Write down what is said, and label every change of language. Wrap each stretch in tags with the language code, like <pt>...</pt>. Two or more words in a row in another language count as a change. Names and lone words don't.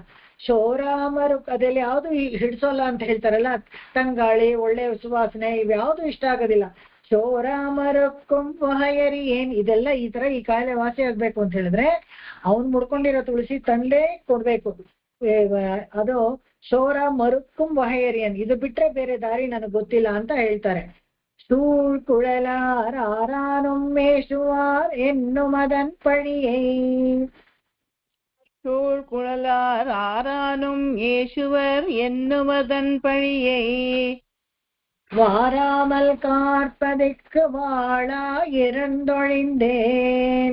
<kn>ಶೋರಾಮರು ಅದೆಲ್ಲ ಯಾವ್ದು ಹಿಡ್ಸೋಲ್ಲ ಅಂತ ಹೇಳ್ತಾರಲ್ಲ, ತಂಗಾಳಿ ಒಳ್ಳೆ ಸುವಾಸನೆ ಇವ್ಯಾವ್ದು ಇಷ್ಟ ಆಗೋದಿಲ್ಲ.</kn> <ta>சோராமறக்கம் வகையறி,</ta> <kn>ಏನ್ ಇದೆಲ್ಲ ಈ ತರ ಈ ಕಾಯಿಲೆ ವಾಸಿ ಆಗ್ಬೇಕು ಅಂತ ಹೇಳಿದ್ರೆ ಅವ್ನ್ ಮುಡ್ಕೊಂಡಿರೋ ತುಳಸಿ ತಂದೇ ಕೊಡ್ಬೇಕು. ಅದು</kn> <ta>சோர மறுக்கும் வகையறியேன்,</ta> <kn>ಇದು ಬಿಟ್ರೆ ಬೇರೆ ದಾರಿ ನನಗೆ ಗೊತ್ತಿಲ್ಲ ಅಂತ ಹೇಳ್ತಾರೆ.</kn> <ta>சூழ் குழலார் ஆரானும் மேசுவார் என்னுமதன் பழியை, சூழ் குழலார் ஆரானும் ஏசுவர் என்னுமதன் பழியை, வாராமல் காற்பதற்கு வாழா இருந்தொழிந்தேன்,</ta>